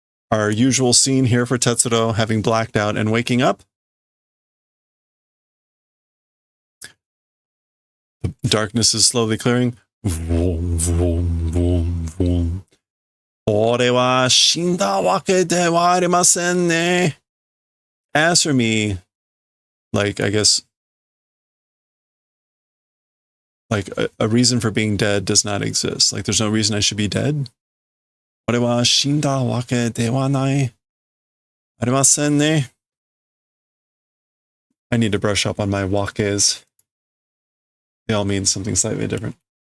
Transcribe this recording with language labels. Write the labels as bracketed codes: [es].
[en] Our usual scene here for Tetsuro, having blacked out and waking up. The darkness is slowly clearing. Vroom, vroom, vroom, vroom. [ja] 俺は死んだわけではありませんね. [en] As for me, like, I guess, like a reason for being dead does not exist. Like, there's no reason I should be dead. [ja] 俺は死んだわけではないありませんね. [en] I need to brush up on my wakes. They all mean something slightly different.